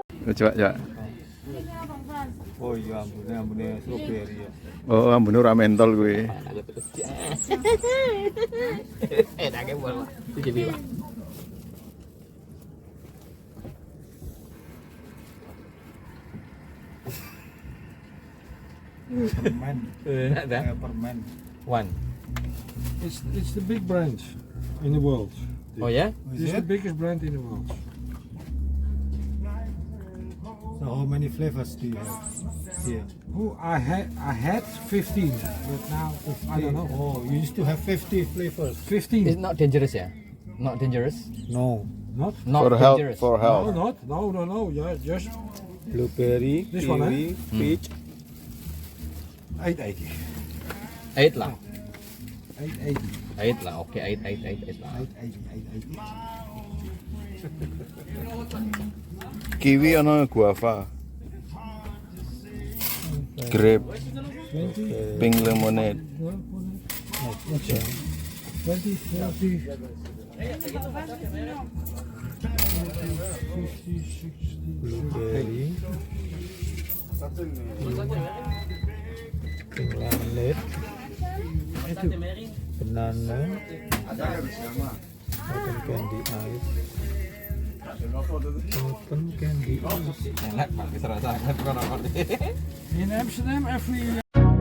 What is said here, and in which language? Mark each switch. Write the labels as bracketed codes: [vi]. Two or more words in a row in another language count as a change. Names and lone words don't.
[jv] Coba, coba. Oh iya, ambune strawberry ya. Oh, ambune ora mentol kuwi. Enake bola. Jadi Pak. [id] Permen. Ada. Kayak permen. [en] One. It's the big brand in the world. [id] Oh ya? [en] It's the biggest brand in the world. So how many flavors do you have here? Oh, I had 15, but now I don't know. Oh, you used to have 50 flavors. 15. It's not dangerous ya? Not dangerous? No. Not? Not For health, dangerous. for No, health. not. No. Yeah, just Blueberry, This one, kiwi, peach. 880. 8 lah. 880. 8 lah. Oke, 8 lah. 880. Kiwi ana guava. Grape, 20, pink lemonade. 20, 30. 50, 60, Blueberry. Pink lemonade. Banana. Cotton candy ice. Cotton candy ice. [id] Enak Pak, serasa kan. [en] In Amsterdam, every